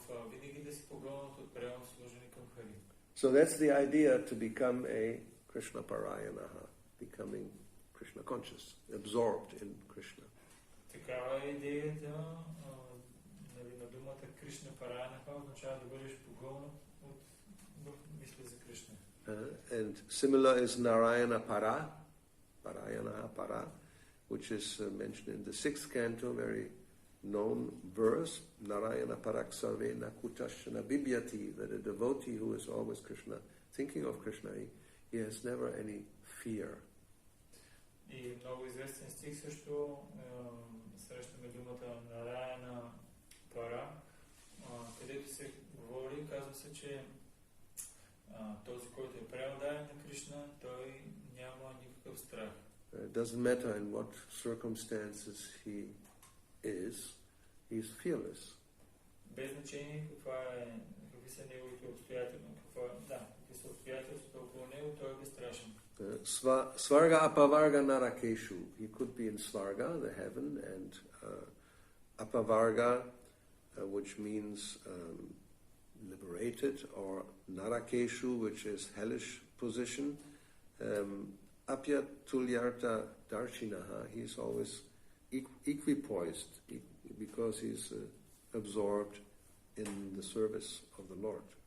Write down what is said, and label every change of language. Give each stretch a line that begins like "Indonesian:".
Bulgarian: Винаги да си погълнат от преално служение към Хари.
English: So that's the idea, to become a Krishna Parayanaha, becoming Krishna conscious, absorbed in Krishna.
Bulgarian: Такава е идеята на думата Кришна параянаха, означава да бъдеш погълнат от мисли за Кришна.
English: And similar is Narayana Para, Parayanaha Para, which is mentioned in the 6th canto, very known verse,
Sanskrit: Narayana Parak Sarve Nakutashana Bibhyati,
English: that a devotee who is always Krishna, thinking of Krishna, he has never any fear.
Bulgarian: И много известен стих също срещаме думата Нараяна Пара, където се говори, казва се, че този, който е преотдаден на Кришна, той няма никакъв страх.
English: It doesn't matter in what circumstances he is fearless.
Bulgarian: Без значение какви са неговите обстоятелства, какви са обстоятелствата около него, той е безстрашен.
Sanskrit: Svarga apavarga narakeshu.
English: He could be in Svarga, the heaven, and apavarga, which means liberated, or narakeshu, which is hellish position.
Sanskrit: Apya tulyarta darshinaha.
English: He's always equipoised because he's absorbed in the service of the Lord.